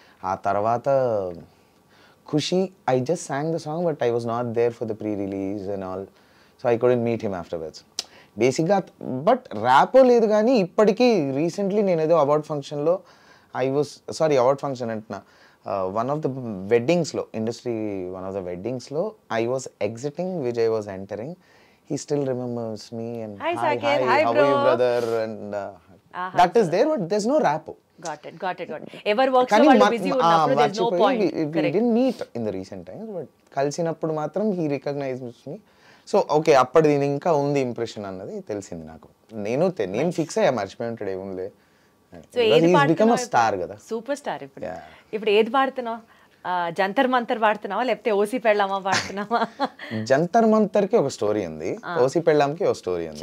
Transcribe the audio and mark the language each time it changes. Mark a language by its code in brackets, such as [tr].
[en] ఆ తర్వాత Kushi, I just sang the song but I was not there for the pre release and all, so I couldn't meet him afterwards basically. [te] But rapport లేదు, కానీ ఇప్పటికీ recently నేను ఏదో award ఫంక్షన్లో అవార్డ్ ఫంక్షన్ అంటున్నా, one of the వెడ్డింగ్స్లో, one of the వెడ్డింగ్స్లో [en] I was exiting, Vijay was entering. He still remembers me and hi, how are you brother, and that is there, but there's no rapport. Got it. Ever works so well busy [te] ఉన్నప్పుడు [en] there's no point. We didn't meet in the recent times, but [te] కలిసినప్పుడు మాత్రం [en] he recognized me. [te] So okay, అప్పటిది ఇంకా ఉంది impression అన్నది తెలిసింది నాకు. నేను fix అయ్యా, మర్చిపోయి ఉంటాడు ఏముంది. సో ఏది పాడుతున్నావు? స్టార్ కదా, సూపర్ స్టార్. ఇప్పుడు ఏది పాడుతున్నావు? జంతర్ మంతర్ పాడుతున్నావా, లేకపోతే ఓసి పెళ్ళామా పాడుతున్నావా? జంతర్ మంతర్కి ఒక స్టోరీ ఉంది, ఓసి పెళ్ళాంకి ఒక స్టోరీ ఉంది.